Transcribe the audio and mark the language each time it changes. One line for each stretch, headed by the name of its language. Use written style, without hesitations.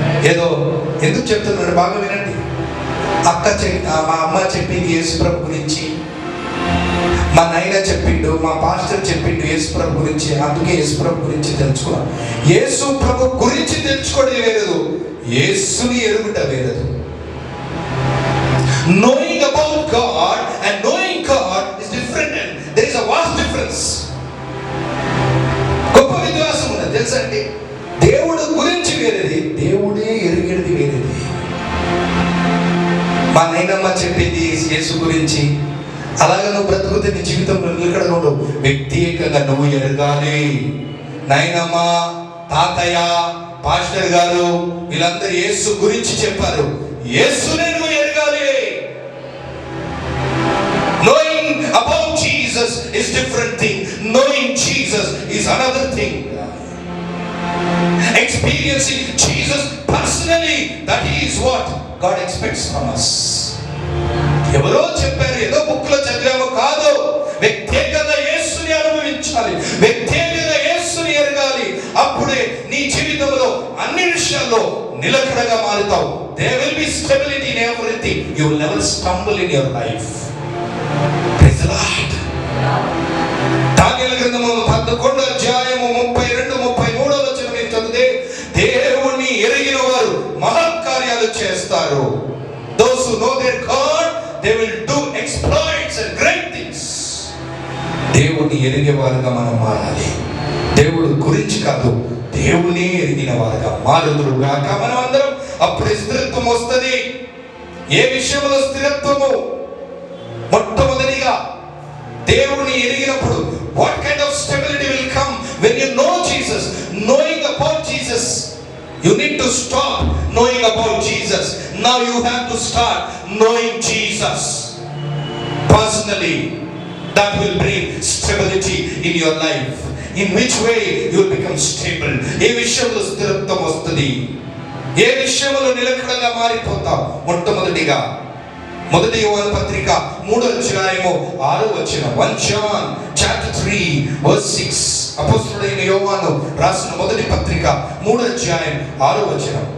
Telugu: ఏదో ఎందుకు చెప్తున్నాడు బాగా వినండి. మా అమ్మ చెప్పింది యేసు ప్రభు గురించి, మా నాయన చెప్పిండు, మా పాస్టర్ చెప్పిండు యేసు ప్రభు గురించి, అందుకే యేసు ప్రభు గురించి తెలుసుకున్నాం. యేసు ప్రభు గురించి తెలుసుకోవడం వేరదు, యేసుని ఎరుగుట వేరదు.
English: Knowing about God and knowing God is different, and there is a vast difference.
Telugu: గొప్ప విశ్వాసం ఉన్నది తెలుసా అండి. దేవుడు గురించి వేరేది, దేవుడే ఎరిగేది వేరేది. మా నాయనమ్మ చెప్పింది యేసు గురించి, అలాగే నువ్వు బ్రతుకుతే నీ జీవితంలో నిలకడగా ఉండవు. వ్యక్తిగతంగా నువ్వు ఎరగాలి. నాయనమ్మ, తాతయ్య, పాస్టర్ గారు వీళ్ళందరూ యేసు గురించి చెప్పారు, యేసునే నువ్వు ఎరగాలి.
English: Knowing about Jesus is different thing. Knowing Jesus is another thing. experiencing Jesus personally, that he is what God expects from us.
Telugu: ఎవరో చెప్పారు, ఏదో బుక్ లో చదివామో కాదు. వ్యక్తిగతంగా యేసుని అనుభవించాలి, వ్యక్తిగతంగా యేసుని ఎరగాలి. అప్పుడే నీ జీవితంలో అన్ని విషయాల్లో నిలకడగా మారుతావు.
English: There will be stability in everything. You will never stumble in your life. Praise the Lord.
Telugu: దానియేలు గ్రంథము 11వ అధ్యాయము 32-33వ వచనం మీరు చదివితే, దేవుని ఎరిగిన వారు మహత్కార్యాలు చేస్తారు.
English: Those who know their God, they will do exploits and great things.
Telugu: దేవుని ఎరిగే వారుగా మనం మారాలి. దేవుడు గురించి కాదు, దేవుని ఎరిగిన వారుగా మారుదురు గాక మనం అందరం. అప్పుడే స్థిరత్వం వస్తుంది. ఏ విషయంలో స్థిరత్వము? మొట్టమొదటిగా దేవుని ఎరిగినప్పుడు
English: what kind of stability will come when you know Jesus? Knowing about Jesus, you need to stop knowing about Jesus. Now you have to start knowing Jesus personally. That will bring stability in your life. In which way you will become stable?
Telugu: ఏ విషయంలో స్థిరత్వం వస్తుంది? ఏ విషయంలో నిలకడగా మారిపోతావు? మొట్టమొదటిగా మొదటి యోహాను పత్రిక 3వ అధ్యాయము 6వ వచనం.
English: 1 John chapter 3 verse 6.
Telugu: అపోస్తలుడైన యోహాను రాసిన మొదటి పత్రిక 3వ అధ్యాయం 6వ వచనం.